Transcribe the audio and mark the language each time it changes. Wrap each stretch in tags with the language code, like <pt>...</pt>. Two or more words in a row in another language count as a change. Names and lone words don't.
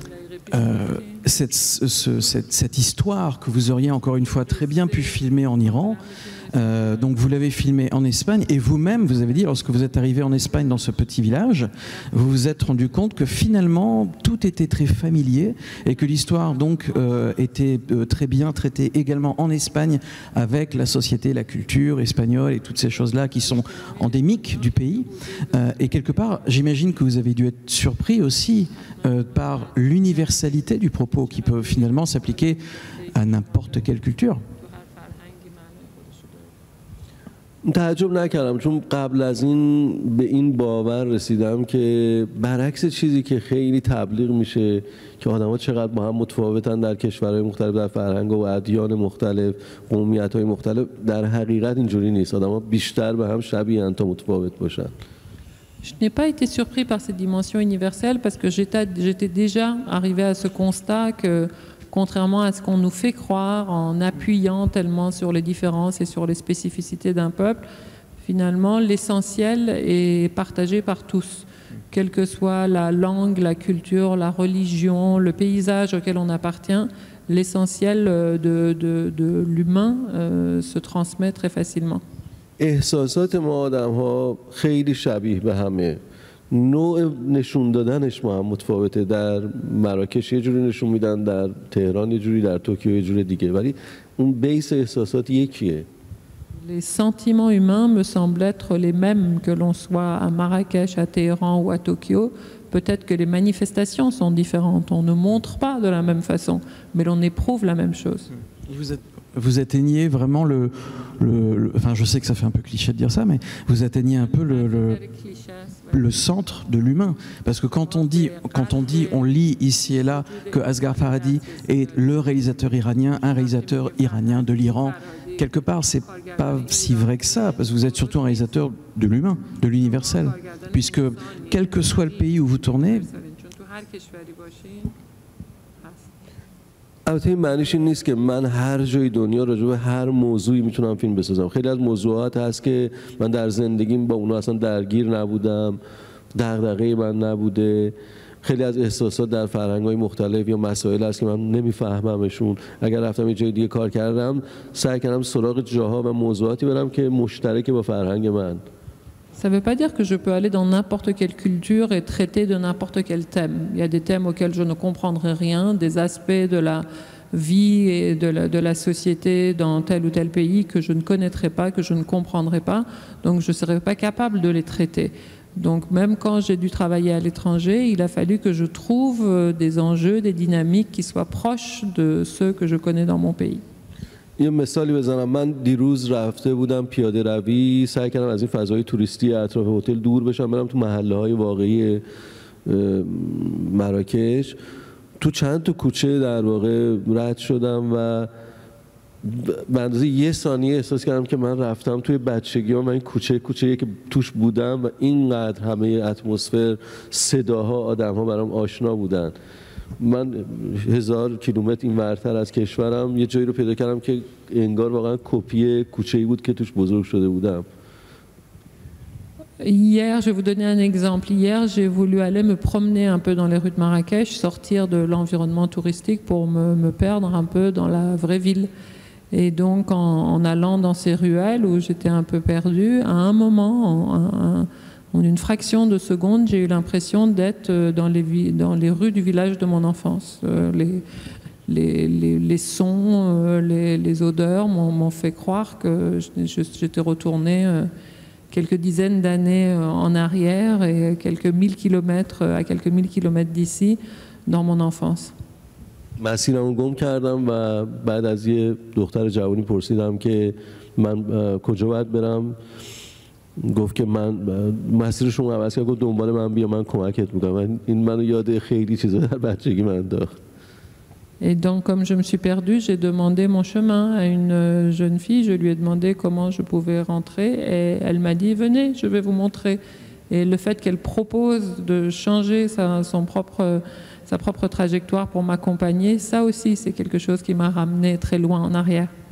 <fr>cette histoire que vous auriez encore une fois très bien pu filmer en Iran, donc vous l'avez filmé en Espagne et vous-même, vous avez dit, lorsque vous êtes arrivé en Espagne dans ce petit village, vous vous êtes rendu compte que finalement tout était très familier et que l'histoire donc était très bien traitée également en Espagne avec la société, la culture espagnole et toutes ces choses-là qui sont endémiques du pays. Et quelque part, j'imagine que vous avez dû être surpris aussi par l'universalité du propos qui peut finalement s'appliquer à n'importe quelle culture.</fr> <fa>تعجب نکردم چون قبل از این به این باور رسیدم که برعکس چیزی که خیلی تبلیغ میشه که آدم‌ها چقدر با هم متفاوتن در کشورهای مختلف، در فرهنگ و ادیان مختلف، قومیت‌های مختلف، در حقیقت اینجوری نیست. آدم‌ها بیشتر به هم شبیه‌اند تا متفاوت باشن.</fa> <fr>Je n'ai pas été surpris par cette dimension universelle parce que j'étais déjà arrivé à ce constat que, contrairement à ce qu'on nous fait croire en appuyant tellement sur les différences et sur les spécificités d'un peuple, finalement l'essentiel est partagé par tous, quelle que soit la langue, la culture, la religion, le paysage auquel on appartient, l'essentiel de l'humain se transmet très facilement.</fr> <fa>احساسات ما آدم‌ها خیلی شبیه به همه. نوع نشون دادنش ما هم متفاوته. در مراکش یه جوری نشون میدن، در تهران یه جوری، در توکیو یه جوری دیگه، ولی اون بیس احساسات یکیه.</fa> <fr>Les sentiments humains me semblent être les mêmes que l'on soit à Marrakech, à Téhéran ou à Tokyo. Peut-être que les manifestations sont différentes. On ne montre pas de la même façon, mais l'on éprouve la même chose. Vous atteignez vraiment enfin, je sais que ça fait un peu cliché de dire ça, mais vous atteignez un peu le centre de l'humain. Parce que quand on dit, on lit ici et là que Asghar Farhadi est le réalisateur iranien, un réalisateur iranien de l'Iran, quelque part, c'est pas si vrai que ça, parce que vous êtes surtout un réalisateur de l'humain, de l'universel. Puisque, quel que soit le pays où vous tournez,</fr> <fa>البته این معنیش این نیست که من هر جای دنیا راجع به هر موضوعی میتونم فیلم بسازم. خیلی از موضوعات هست که من در زندگیم با اونا اصلا درگیر نبودم، دغدغه من نبوده. خیلی از احساسات در فرهنگ‌های مختلف یا مسائل هست که من نمیفهممشون. اگر رفتم یه جای دیگه کار کردم، سعی کردم سراغ جاها و موضوعاتی برم که مشترکه با فرهنگ من.</fa> <fr>Ça ne veut pas dire que je peux aller dans n'importe quelle culture et traiter de n'importe quel thème. Il y a des thèmes auxquels je ne comprendrai rien, des aspects de la vie et de la société dans tel ou tel pays que je ne connaîtrai pas, que je ne comprendrai pas, donc je ne serai pas capable de les traiter. Donc même quand j'ai dû travailler à l'étranger, il a fallu que je trouve des enjeux, des dynamiques qui soient proches de ceux que je connais dans mon pays.</fr> <fa>یه مثالی بزنم. من دیروز رفته بودم پیاده روی، سعی کردم از این فضای توریستی اطراف هتل دور بشم، برم تو محله‌های واقعی مراکش. تو چند تا کوچه در واقع رد شدم و به اندازه یه ثانیه احساس کردم که من رفتم توی بچگیام و این کوچه‌ای که توش بودم و اینقدر همه اتمسفر، صداها، آدم‌ها برام آشنا بودن. من 1000 کیلومتر این ورتر از کشورم یه جایی رو پیدا کردم که انگار واقعا کپی کوچه‌ای بود که توش بزرگ شده بودم.</fa> <fr>Hier, je vais vous donner un exemple. Hier, j'ai voulu aller me promener un peu dans les rues de Marrakech, sortir de l'environnement touristique pour me perdre un peu dans la vraie ville. Et donc, en allant dans ces ruelles où j'étais un peu perdue, à un moment, en une fraction de seconde, j'ai eu l'impression d'être dans les rues du village de mon enfance. Les sons, les odeurs m'ont fait croire que j'étais retournée quelques dizaines d'années en arrière et à quelques mille kilomètres d'ici, dans mon enfance.</fr> <fa>مسیرمو گم کردم و بعد از یه دختر جوانی پرسیدم که من کجا باید برم. گفت که من مسیرشون عوض کرد، گفت دنبال من بیا، من کمکت میکنم. این منو یاد خیلی چیزا در بچگی من انداخت.</fa> <fr>Et donc, comme je me suis perdue, j'ai demandé mon chemin à une jeune fille. Je lui ai demandé comment je pouvais rentrer et elle m'a dit « Venez, je vais vous montrer ». Et le fait qu'elle propose de changer sa propre trajectoire pour m'accompagner, ça aussi, c'est quelque chose qui m'a ramené très loin en arrière.</fr>